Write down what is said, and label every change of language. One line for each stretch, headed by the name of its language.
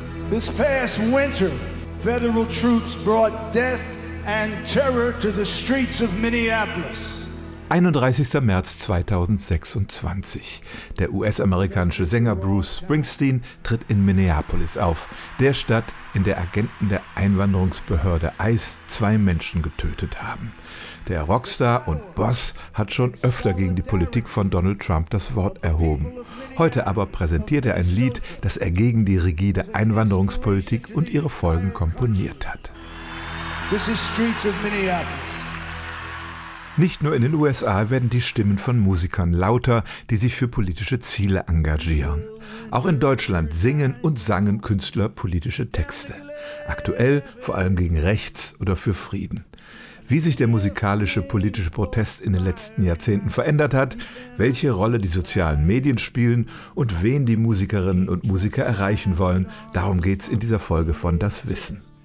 English: This past winter, federal troops brought death and terror to the streets of Minneapolis.
German: 31. März 2026. Der US-amerikanische Sänger Bruce Springsteen tritt in Minneapolis auf, der Stadt, in der Agenten der Einwanderungsbehörde ICE zwei Menschen getötet haben. Der Rockstar und Boss hat schon öfter gegen die Politik von Donald Trump das Wort erhoben. Heute aber präsentiert er ein Lied, das er gegen die rigide Einwanderungspolitik und ihre Folgen komponiert hat.
English: This is Streets of Minneapolis.
German: Nicht nur in den USA werden die Stimmen von Musikern lauter, die sich für politische Ziele engagieren. Auch in Deutschland singen und sangen Künstler politische Texte. Aktuell vor allem gegen Rechts oder für Frieden. Wie sich der musikalische politische Protest in den letzten Jahrzehnten verändert hat, welche Rolle die sozialen Medien spielen und wen die Musikerinnen und Musiker erreichen wollen, darum geht's in dieser Folge von Das Wissen.